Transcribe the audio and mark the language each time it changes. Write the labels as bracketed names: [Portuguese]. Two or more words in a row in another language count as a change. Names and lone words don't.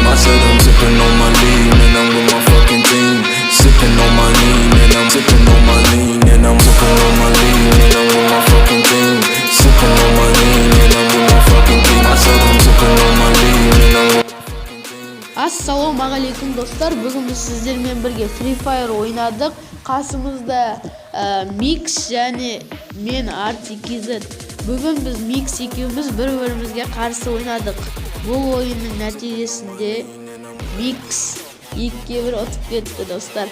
[English] I said I'm sipping on my lean and I'm with my fucking team. Sipping on my lean and I'm sipping on my lean and I'm sipping on my lean and I'm with my fucking team. Sipping on my lean and I'm with my fucking team. I said I'm sipping on my lean and I'm with my fucking team. [Kazakh] Ассаламу алейкум достар, бүгін біз сіздермен бірге Free Fire ойнадық. Қасымызда Mix және мен RTKZ. Бүгін біз Mix екеуміз бір-бірімізге қарсы ойнадық. Бұл ойынның нәтижесінде Mix 2-1 ұтып кетті достар.